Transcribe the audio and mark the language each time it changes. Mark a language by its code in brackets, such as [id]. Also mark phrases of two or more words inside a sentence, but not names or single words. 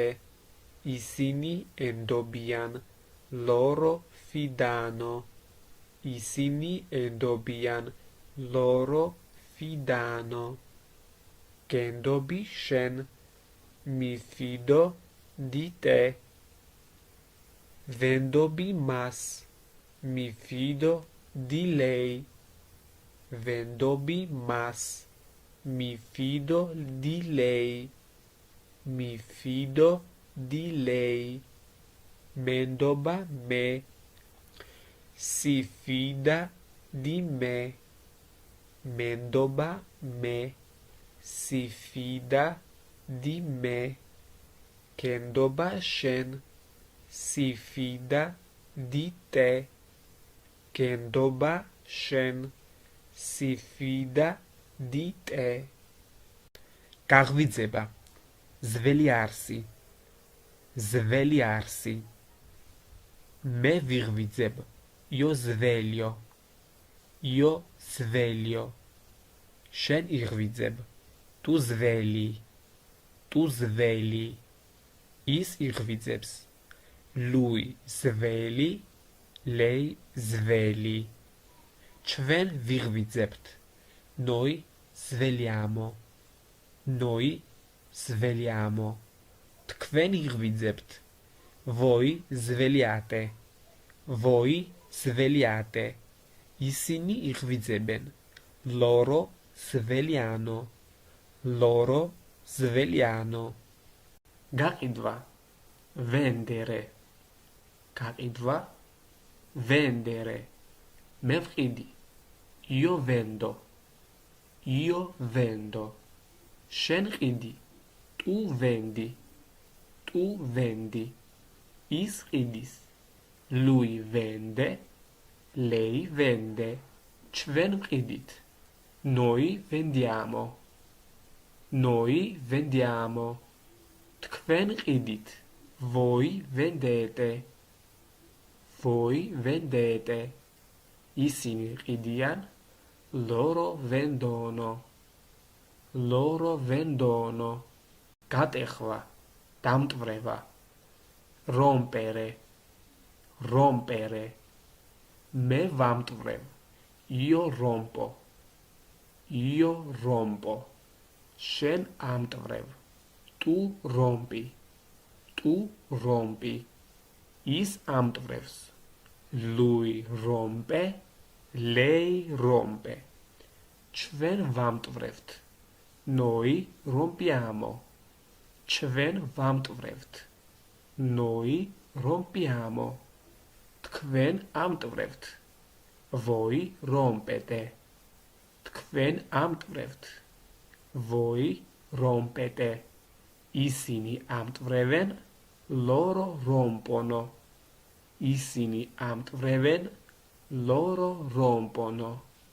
[ka] ისინი ენდობიან, [it] loro fidano. [ka] ისინი ენდობიან, [it] loro fidano. [ka] გენდობი შენ, [it] mi fido di te. [ka] ვენდობი მას, [it] mi fido di lei. [ka] ვენდობი მას, [it] mi fido di lei. mi fido di lei. [ka] მენდობა მე, [it] si fida di me. [ka] მენდობა მე, [it] si fida di me. [ka] გენდობა შენ, [it] si fida di te. [ka] გენდობა შენ, [it] si fida di te. [ka] გაღვიძება, ძველი არსი. ძველი არსი. მე ვიღვიძებ, [it] io sveglio. io sveglio. [ka] შენ იღვიძებ, [it] tu svegli. tu svegli. [ka] ის იღვიძებს, [it] lui svegli, lei svegli. [ka] ჩვენ ვიღვიძებთ, [it] noi svegliamo. noi svegliamo. [ka] თქვენ იღვიძებთ, [it] voi svegliate. voi svegliate. [ka] ისინი იღვიძებენ, [it] loro svegliano. loro svegliano. გაყიდვა, vendere. [ka] გაყიდვა, vendere. მე ვყიდი, [it] io vendo. io vendo. [ka] შენ ყიდი, [it] tu vendi. tu vendi. [ka] ის ყიდის, [it] lui vende, lei vende. [ka] ჩვენ ვყიდით, [it] noi vendiamo. noi vendiamo. [ka] თქვენ ყიდით, [it] voi vendete. voi vendete. [ka] ისინი ყიდიან, [it] loro vendono. loro vendono. [ka] გატეხვა, დამტვრება, [it] rompere. rompere. [ka] მე ვამტვრევ, [it] io rompo. io rompo. [ka] შენ ამტვრევ, [it] tu rompi. tu rompi. [ka] ის ამტვრევს, [it] lui rompe, lei rompe. [ka] ჩვენ ვამტვრევთ, [it] noi rompiamo. [ka] ჩვენ ვამტვრევთ, [it] noi rompiamo. [ka] თქვენ ამტვრევთ, [it] voi rompete. [ka] თქვენ ამტვრევთ, [it] voi rompete. [ka] ისინი ამტვრევენ, [it] loro rompono. [ka] ისინი ამტვრევენ, [it] loro rompono.